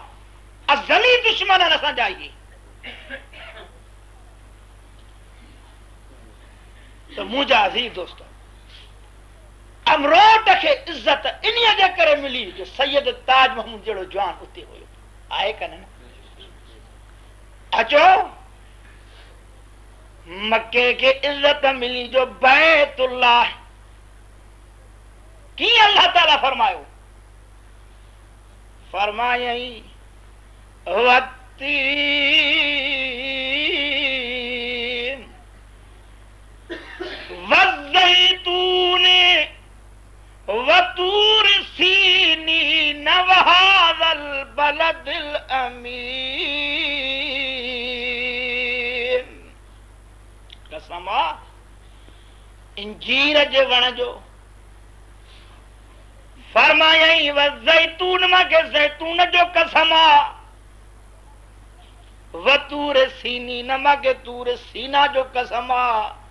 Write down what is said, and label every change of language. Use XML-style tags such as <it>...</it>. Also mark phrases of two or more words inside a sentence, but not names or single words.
<sd>अज़ली दुश्मन आहिनि असांजा इहे। त मुंहिंजा अज़ीज़ दोस्त, अमरोट खे इज़त इन्हीअ जे करे मिली जो सैयद ताज महमूद जहिड़ो जवान उते हुयो, आहे कन न? अचो, मके खे इज़त मिली जो बैतुल्लाह। कीअं अल्लाह ताला फरमायो? फरमायई</sd> <ar>والتين والزيتون وطور سينين وهذا البلد الأمين.</ar> <sd>कसम इंजीर जे वण जो। फरमायई वज़ैतून, मां के ज़ैतून जो कसम आ।</sd> <ar>وطور سينين,</ar> <sd>मां के तूर सीना जो कसम आ।</sd>